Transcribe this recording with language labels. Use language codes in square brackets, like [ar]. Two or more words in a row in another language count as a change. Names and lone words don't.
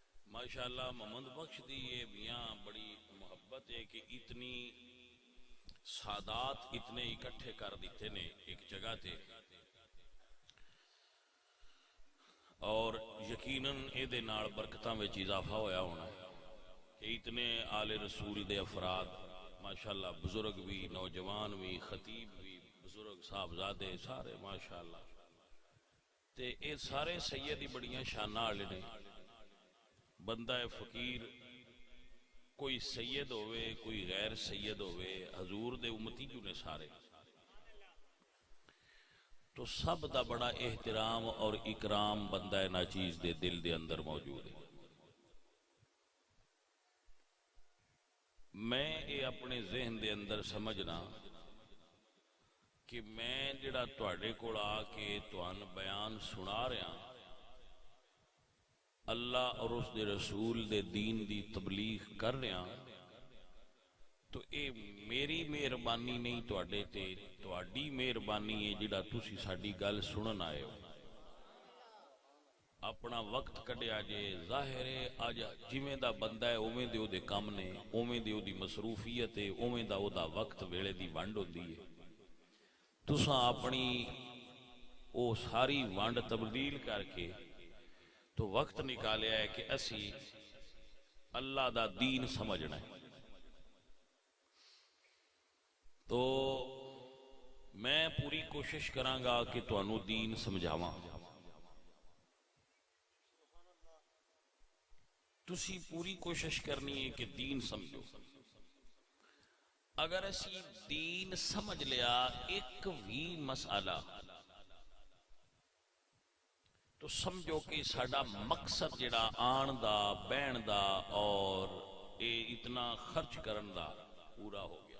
[pa] ماشاءاللہ محمد بخش دی یہ میاں بڑی محبت ہے کہ اتنی سادات اتنے اکٹھے کر دیتے نے ایک جگہ تے، اور یقیناً اے دے نال برکتاں وچ اضافہ ہویا ہونا ہے کہ اتنے آل رسول دے افراد ماشاءاللہ، بزرگ بھی، نوجوان بھی، خطیب بھی، بزرگ صاحبزادے سارے ماشاءاللہ، تے اے سارے سیدی بڑیاں شاناں والے نے۔ بندہ فقیر کوئی سید ہوئے کوئی غیر سید ہوئے، حضور دے امتی جو نے سارے، تو سب دا بڑا احترام اور اکرام بندہ ناچیز دے دل دے اندر موجود ہے۔ میں یہ اپنے ذہن دے اندر سمجھنا کہ میں جڑا تواڈے کول آ کے تہانوں بیان سنا رہا، اللہ اور اس دے رسول دے دین دی تبلیغ کر رہا، تو اے میری مہربانی نہیں، تواڈے تے تواڈی مہربانی ہے جڑا تسی ساڈی گل سنن آئے ہو۔ اپنا وقت کڈیا جے، ظاہر ہے اج جویں دا بندہ ہے اوویں دے او دے کم نے، اوویں دی او دی مصروفیت ہے، اوویں دا او دا وقت ویلے دی ونڈ ہوندی ہے۔ تساں اپنی او ساری ونڈ تبدیل کر کے تو وقت نکالیا ہے کہ اسی اللہ دا دین سمجھنا ہے۔ تو میں پوری کوشش کرانگا کہ تانوں دین سمجھاواں، تسی پوری کوشش کرنی ہے کہ دین سمجھو۔ اگر اسی دین سمجھ لیا ایک بھی مسئلہ، تو سمجھو کہ ساڈا مقصد جڑا آن دا بہن دا اور اے اتنا خرچ کرن دا پورا ہو گیا۔